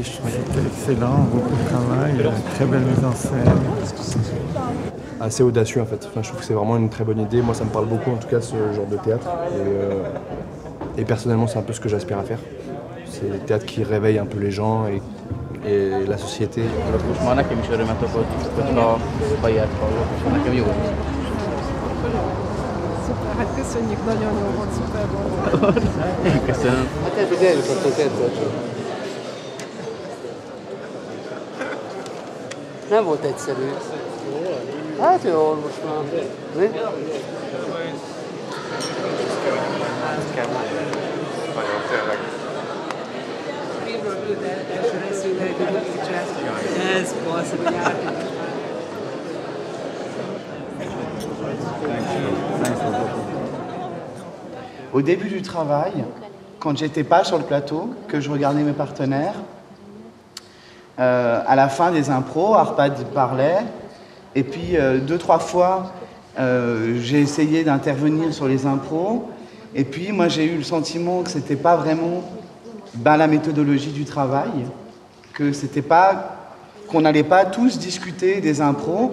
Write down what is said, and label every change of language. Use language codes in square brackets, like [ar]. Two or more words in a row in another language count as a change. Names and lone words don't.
[fr] C'était excellent, beaucoup de travail, très belle mise en scène. Assez audacieux en fait. Enfin, je trouve que c'est vraiment une très bonne idée. Moi, ça me parle beaucoup en tout cas ce genre de théâtre. Et personnellement, c'est un peu ce que j'aspire à faire. C'est le théâtre qui réveille un peu les gens et la société. [hu] Most már nekem is örömet okoz, hogyha ilyet hallok, és nekem jó. Szuper, hát köszönjük, nagyon jó volt, szuper volt. Köszönöm. Hát eddig eljutottunk egyszer csak. Nem volt egyszerű. Hát jó, most már. Mi? Nagyon tényleg. Ez persze, hogy [fr] Au début du travail, quand j'étais pas sur le plateau, que je regardais mes partenaires, à la fin des impros, Arpad parlait, et puis 2-3 fois, j'ai essayé d'intervenir sur les impros, et puis moi j'ai eu le sentiment que c'était pas vraiment la méthodologie du travail, que c'était pas, qu'on n'allait pas tous discuter des impros.